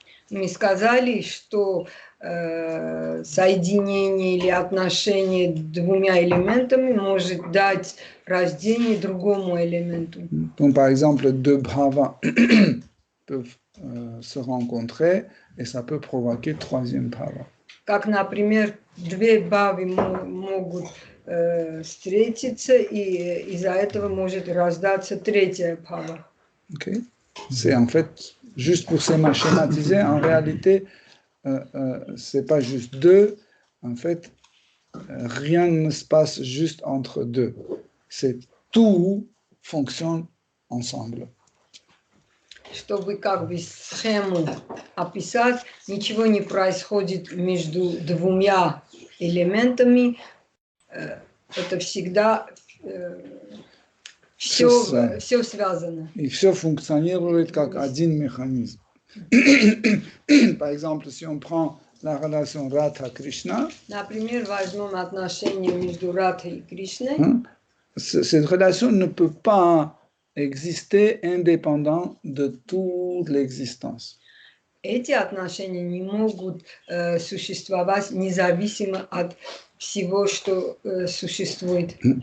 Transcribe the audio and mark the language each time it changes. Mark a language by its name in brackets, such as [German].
[Russian] Мы сказали, что соединение или отношение двумя элементами может дать рождение другому элементу. [French] Donc, par exemple, deux bhavas peuvent se rencontrer et ça peut provoquer troisième bhava. [Russian] Как, например, две бхавы могут встретиться, и из-за этого может раздаться третья бхава. [English] Okay. [French] C'est en fait, juste pour schématiser, en réalité, c'est pas juste deux. En fait, rien ne se passe juste entre deux. C'est tout fonctionne ensemble. [Russian] Чтобы как бы схему описать, ничего не происходит между двумя элементами. Это всегда все связано. И все функционирует как один механизм. [French] Par exemple, si on prend la relation Radha-Krishna, [Russian] Например, возьмем отношения между Радхой и Кришной. [French] cette relation ne peut pas exister indépendant de toute l'existence. [Russian] Эти отношения не могут существовать независимо от всего, что существует.